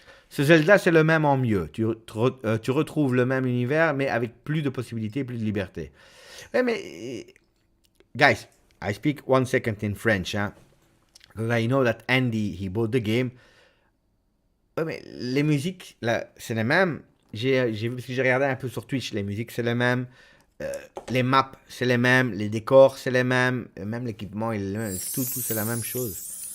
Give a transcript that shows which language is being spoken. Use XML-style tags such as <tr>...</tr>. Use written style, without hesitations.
<fr>Ce Zelda, c'est le même en mieux. Tu retrouves le même univers, mais avec plus de possibilités, plus de liberté. Ouais, mais...</fr> <en>Guys, I speak 1 second in French, because I know that Andy, he bought the game.</en> <fr>Ouais, mais les musiques, là, c'est les mêmes. J'ai regardé un peu sur Twitch, les musiques, c'est les mêmes. Les maps, c'est les mêmes. Les décors, c'est les mêmes. Même l'équipement, tout, c'est la même chose.</fr>